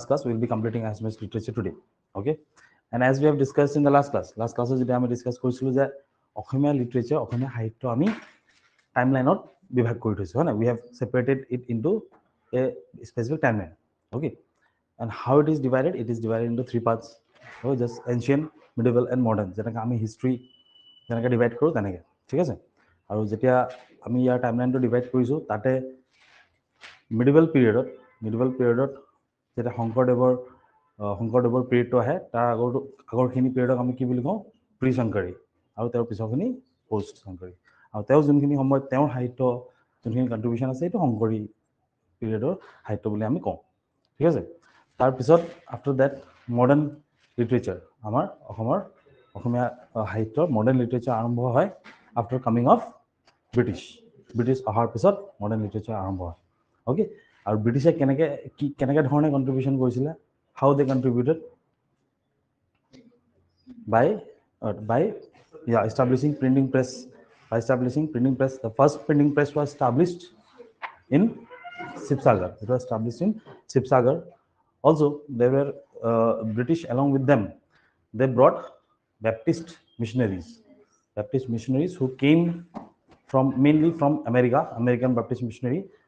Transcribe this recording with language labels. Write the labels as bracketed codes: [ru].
[en] class we will be completing Assamese literature today. Okay, and as we have discussed in the last class [as] যদি আমি discuss কৰিছিলো যে অসমীয়া literature অসমীয়া সাহিত্য আমি টাইমলাইনত বিভাগ কৰি থৈছো হয় না [en] we have separated it into a specific timeline. Okay, and how it is divided into three parts. So just ancient, medieval and modern. [as] যেনেকৈ আমি হিষ্ট্ৰী যেনেকৈ ডিভাইড কৰোঁ তেনেকৈ ঠিক আছে আৰু যেতিয়া আমি ইয়াৰ টাইমলাইনটো ডিভাইড কৰিছোঁ তাতে মিডিভেল পিৰিয়ডত যেতিয়া শংকৰদেৱৰ পিৰিয়ডটো আহে তাৰ আগৰখিনি পিৰিয়ডক আমি কি বুলি কওঁ প্ৰি শংকৰী আৰু তেওঁৰ পিছৰখিনি পষ্ট শংকৰী আৰু তেওঁ যোনখিনি সময়ত তেওঁৰ সাহিত্য যোনখিনি কণ্ট্ৰিবিউশ্যন আছে এইটো শংকৰী পিৰিয়ডৰ সাহিত্য বুলি আমি কওঁ ঠিক আছে তাৰপিছত [en] after that modern literature [as] আমাৰ অসমীয়া সাহিত্যৰ মডাৰ্ণ লিটাৰেচাৰ আৰম্ভ হয় [en] after coming of British [as] অহাৰ পিছত মডাৰ্ণ লিটাৰেচাৰ আৰম্ভ হয় অ'কে আৰু ব্ৰিটিছে কেনেকৈ ধৰণে কণ্ট্ৰিবিউশ্যন কৰিছিলে [en] How they contributed by establishing printing press. The first printing press was established in Sibsagar. It was established in Sibsagar. Also, there were British along with them. They brought Baptist missionaries who came mainly from American Baptist missionary.